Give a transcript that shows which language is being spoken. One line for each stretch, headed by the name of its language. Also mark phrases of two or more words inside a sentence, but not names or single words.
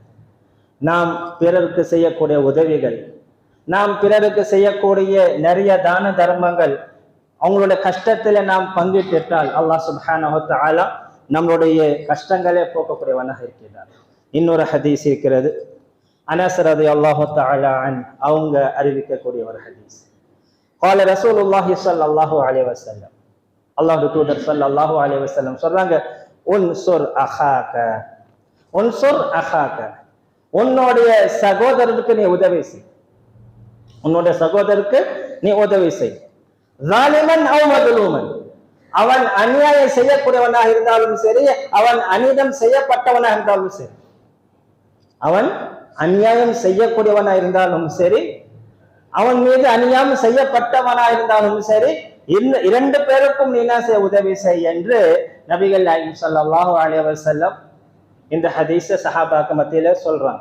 Tamil: நாம் பிறருக்கு செய்யக்கூடிய உதவிகள், நாம் பிறருக்கு செய்யக்கூடிய நிறைய தான தர்மங்கள், அவங்களுடைய கஷ்டத்துல நாம் பங்கிட்டால்
Arabic: الله سبحانه وتعالى
Tamil: நம்மளுடைய கஷ்டங்களே போக்கக்கூடியவனாக இருக்கிறார். இன்னொரு ஹதீஸ் இருக்கிறது, அனஸ்
Arabic: رضي الله تعالى عنه
Tamil: அவங்க அறிவிக்கக்கூடிய ஒரு ஹதீஸ்,
Arabic: قال رسول الله صلى الله عليه وسلم,
Tamil: அல்லாஹ்வுடைய தூதர்
Arabic: صلى الله عليه وسلم
Tamil: சொல்றாங்க,
Arabic: انصر أخاك، انصر أخاك,
Tamil: உன்னுடைய சகோதரருக்கு நீ உதவி செய், உன்னுடைய சகோதரருக்கு நீ உதவி செய்.
Arabic: ظالما أو مظلوما,
Tamil: அவன் அநியாயம் செய்யக்கூடியவனாக இருந்தாலும் சரி, அவன் அநீதம் செய்யப்பட்டவனாக இருந்தாலும் சரி, அவன் அநியாயம் செய்யக்கூடியவனா இருந்தாலும் சரி, அவன் மீது அநியாயம் செய்யப்பட்டவனா இருந்தாலும் சரி, இரண்டு பேருக்கும் நீ என்ன செய்ய, உதவி செய் என்று நபிகள் நாயகம்
Arabic: صلى الله عليه وسلم
Tamil: இந்த ஹதீஸை சஹாபாக்கு மத்தியில சொல்றாங்க.